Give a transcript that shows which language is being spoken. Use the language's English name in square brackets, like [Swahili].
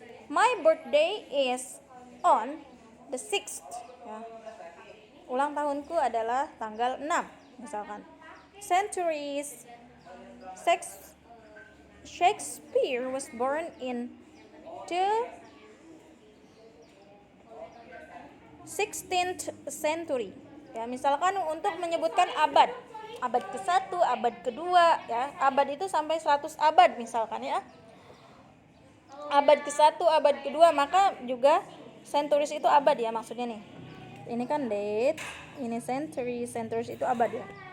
[English] My birthday is on the 6th ya. [Indonesian] Ulang tahunku adalah tanggal 6 misalkan. [English] Centuries. Shakespeare was born in the 16th century ya. [Indonesian] Misalkan untuk menyebutkan abad ke-1, abad kedua ya. Abad itu sampai 100 abad misalkan ya. Abad ke-1, abad kedua, maka juga centuries itu abad ya maksudnya nih. Ini kan date, ini centuries itu abad ya.